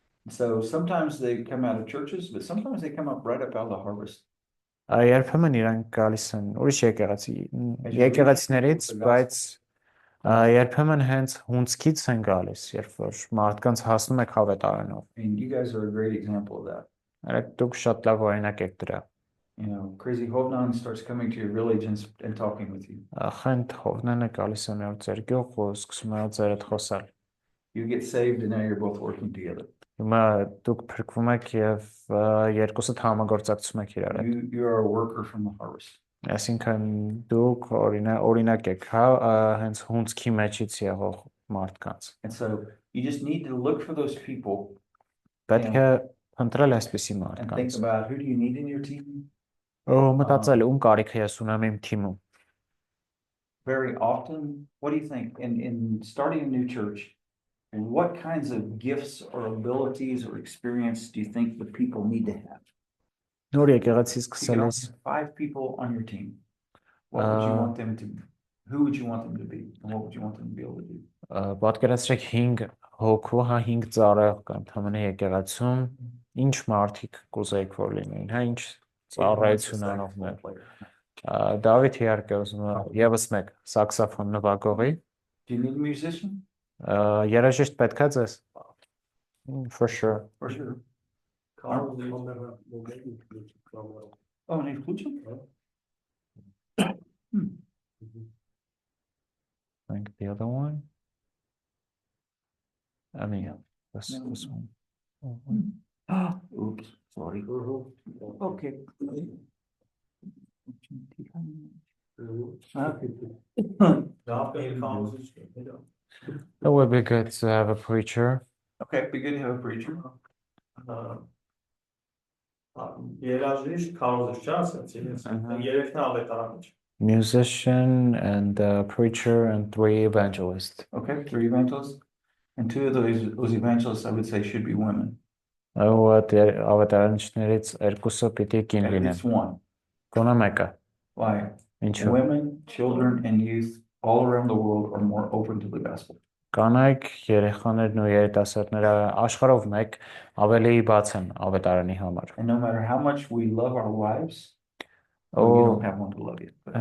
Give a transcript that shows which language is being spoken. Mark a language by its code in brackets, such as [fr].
[en] so sometimes they come out of churches, but sometimes they come up right up out of the harvest. [hy] Երբեմն իրանք գալիս են ուրիշ եկեղեցիներից, բայց երբեմն հենց հունցքից են գալիս, երբ որ մարդկանց հասնում եք հավետարանով։ [en] And you guys are a great example of that. [hy] Դուք շատ լավ օրինակ եք դրա։ [en] You know, Crazy Hovnan starts coming to your village and talking with you. [hy] Խենթ Հովնանը գալիս է մեր ձեր գյուղ ու սկսում է ձեր հետ խոսալ։ [en] You get saved and now you're both working together. [hy] Հիմա դուք փրկվում եք եւ երկուսդ համագործակցում եք իրար հետ։ [en] You are a worker from the harvest. [hy] Այսինքն դուք օրինակ եք, հենց հունցքի մեջից եղող մարդկանց։ [en] And so you just need to look for those people [hy] Պետք է փնտրել այսպիսի [en] and think [hy] մարդկանց։ [en] about who do you need in your team. [hy] Մտածել ում կարիք է ես ունեմ իմ թիմում։ [en] Very often, what do you think in starting a new church, and what kinds of gifts or abilities or experience do you think the people need to have? [hy] Նոր եկեղեցի [en] You can [hy] սկսելիս [en] only have 5 people on your team. What would you want them to who would you want them to be and what would you want them to be able to do? [hy] պատկերացրեք 5 հոգու, 5 ծառայող կան համանե եկեղեցում, ինչ մարդիկ կուզեիք որ լինեին, ինչ ծառայություն անողներ։ Դավիթ իհարկե ուզում է եւս մեկ սաքսոֆոն նվագողի։ [en] Do you need a musician? [hy] Երաժիշտ պետք է ձեզ։ [en] For sure. For sure. Carl will maybe come. Oh, need flute? I think the other one. I mean, Yeah. this one. Oops, sorry. Okay. It would be good to have a preacher. Okay, be good to have a preacher. [hy] Երաժիշտ Քարոզը չէ՞ ասացի։ Երեքն ավետարան է։ [en] Musician and preacher and 3 evangelists. Okay, 3 evangelists. And 2 of those evangelists, I would say, should be women. [hy] Ավետարանիչներից երկուսը պիտի կին [en] At [hy] լինեն։ [en] least one. [hy] Գոնե մեկը։ [en] Why? [hy] Ինչու։ [en] Women, children, and youth all around the world are more open to the gospel. [hy] Կանայք, երեխաներն ու երիտասարդները աշխարհով մեկ ավելի բաց են ավետարանի համար։ [en] And no matter how much we love our wives, you don't have one to love you.